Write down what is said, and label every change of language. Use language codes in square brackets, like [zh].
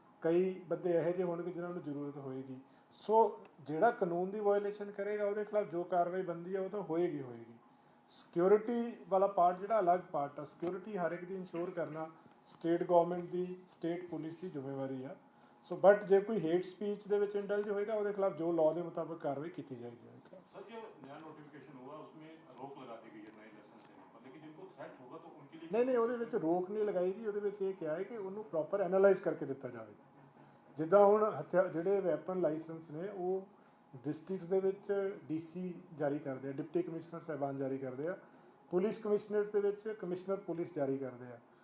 [pa] ਕਈ ਬੰਦੇ ਇਹੋ ਜਿਹੇ ਹੋਣਗੇ ਜਿਨ੍ਹਾਂ ਨੂੰ ਜ਼ਰੂਰਤ ਹੋਏਗੀ। ਸੋ ਜਿਹੜਾ ਕਾਨੂੰਨ ਦੀ ਵਾਇਲੇਸ਼ਨ ਕਰੇਗਾ ਉਹਦੇ ਖਿਲਾਫ ਜੋ ਕਾਰਵਾਈ ਬਣਦੀ ਹੈ ਉਹ ਤਾਂ ਹੋਏਗੀ। ਸਿਕਿਉਰਿਟੀ ਵਾਲਾ ਪਾਰਟ ਜਿਹੜਾ ਅਲੱਗ ਪਾਰਟ ਆ, ਸਿਕਿਉਰਿਟੀ ਹਰ ਇੱਕ ਦੀ ਇੰਸ਼ੋਰ ਕਰਨਾ ਸਟੇਟ ਗਵਰਨਮੈਂਟ ਦੀ, ਸਟੇਟ ਪੁਲਿਸ ਦੀ ਜ਼ਿੰਮੇਵਾਰੀ ਆ। ਸੋ ਬਟ ਜੇ ਕੋਈ ਹੇਟ ਸਪੀਚ ਦੇ ਵਿੱਚ ਇੰਡਲਜ ਹੋਏਗਾ ਉਹਦੇ ਖਿਲਾਫ ਜੋ ਲਾਅ ਦੇ ਮੁਤਾਬਕ ਕਾਰਵਾਈ ਕੀਤੀ ਜਾਏਗੀ। [hi] सर जो नया नोटिफिकेशन हुआ उसमें रोक लगा दी गई है नए लाइसेंस देने पर, लेकिन जिनको सेट होगा तो उनके लिए [pa] ਨਹੀਂ ਉਹਦੇ ਵਿੱਚ ਰੋਕ ਨਹੀਂ ਲਗਾਈ ਜੀ। ਉਹਦੇ ਵਿੱਚ ਇਹ ਕਿਹਾ ਹੈ ਕਿ ਉਹਨੂੰ ਪ੍ਰੋਪਰ ਐਨਾਲਾਈਜ਼ ਕਰਕੇ ਦਿੱਤਾ ਜਾਵੇ। ਜਿੱਦਾਂ ਹੁਣ ਜਿਹੜੇ ਵੈਪਨ ਲਾਇਸੈਂਸ ਨੇ ਉਹ ਡਿਸਟ੍ਰਿਕਟਸ ਦੇ ਵਿੱਚ ਡੀਸੀ ਜਾਰੀ ਕਰਦੇ ਆ, ਡਿਪਟੀ ਕਮਿਸ਼ਨਰ ਸਾਹਿਬਾਨ ਜਾਰੀ ਕਰਦੇ ਆ, ਪੁਲਿਸ ਕਮਿਸ਼ਨਰੇਟ ਦੇ ਵਿੱਚ ਕਮਿਸ਼ਨਰ ਪੁਲਿਸ ਜਾਰੀ ਕਰਦੇ ਆ।